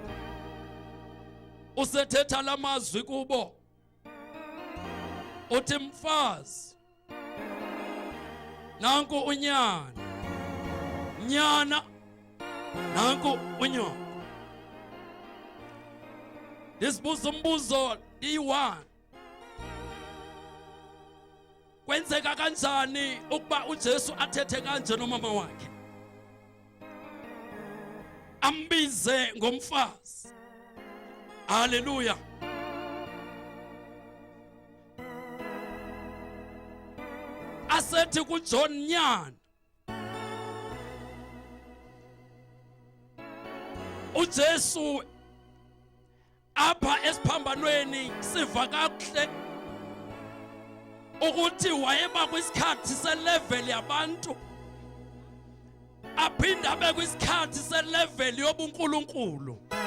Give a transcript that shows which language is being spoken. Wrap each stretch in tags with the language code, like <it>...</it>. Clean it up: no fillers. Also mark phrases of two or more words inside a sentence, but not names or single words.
<xh>Usethetha lamazwi kubo uthi, mfazi, nanku unyana, nyana, nanku unyoko. Ndisibuza umbuzo iyi-1. Kwenzeka kanjani ukuba uJesu athethe kanje nomama wakhe, ambize ngomfazi? Haleluya. Asethi kuJohn, nyana, uJesu apha esiphambanweni siva kakuhle ukuthi wayeba kwisikhathi selevel yabantu aphinda abe kwisikhathi selevel yobunkulunkulu.</xh>